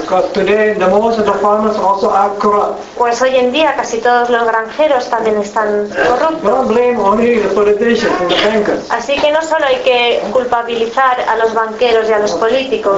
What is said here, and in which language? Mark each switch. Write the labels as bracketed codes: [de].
[en] Because today the most of the farmers also are corrupt. [es] Pues hoy en día casi todos los granjeros también están corruptos. [en] Don't blame only the politicians and the bankers. [es] Así que no solo hay que culpabilizar a los banqueros y a los políticos.